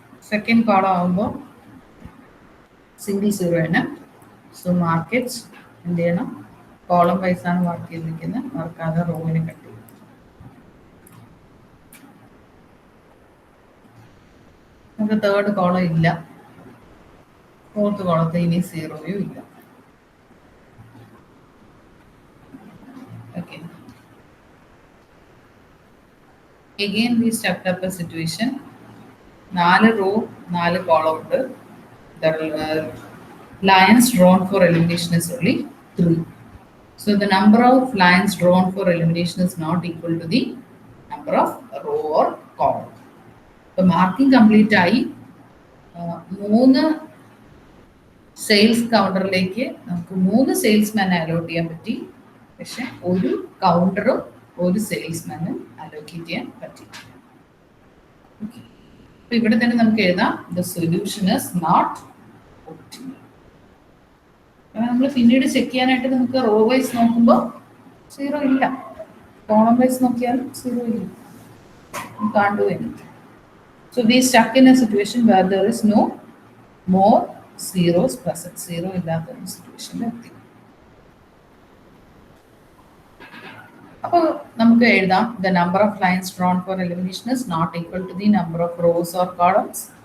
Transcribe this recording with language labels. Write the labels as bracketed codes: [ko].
[ml] Second column ആകുമ്പോൾ single 0 ആണ്, [en] So mark it. [ml] എന്ത് ചെയ്യണം? കോളം വൈസ് ആണ് മാർക്ക് ചെയ്തിരിക്കുന്നത്, മാർക്കാതെ റോവിനെ കട്ട് ചെയ്യും. നമുക്ക് തേർഡ് കോളം ഇല്ല, ഫോർത്ത് കോളത്തിൽ ഇനി 0 ഇല്ല. Okay, [en] again we stepped up a situation. [ml] 4 raw 4 column ഉണ്ട്. [en] The lines drawn for elimination is only 3. So the number of lines drawn for elimination is not equal to the number of row or column. So marking complete [ml] ആയി. 3 sales കൗണ്ടറിലേക്ക് നമുക്ക് 3 സെയിൽസ്മാനെ allot ചെയ്യാൻ പറ്റി. പക്ഷെ ഒരു കൗണ്ടറും ഒരു സെയിൽസ്മാനും allocate ചെയ്യാൻ പറ്റില്ല. Okay, അപ്പൊ ഇവിടെ തന്നെ നമുക്ക് എഴുതാം [en] The solution is not optimal. [ml] നമ്മൾ പിന്നീട് ചെക്ക് ചെയ്യാനായിട്ട് നമുക്ക് റോ വൈസ് നോക്കുമ്പോൾ 0 ഇല്ല, കോളം വൈസ് നോക്കിയാലും 0 ഇല്ല. [en] Can't do anything. So we stuck in a situation where there is no more zeros present. [ml] 0 ഇല്ലാത്ത ഒരു സിറ്റുവേഷനിൽ എത്തി. അപ്പോൾ നമുക്ക് എഴുതാം [en] the number of lines drawn for elimination is not equal to the number of rows or columns.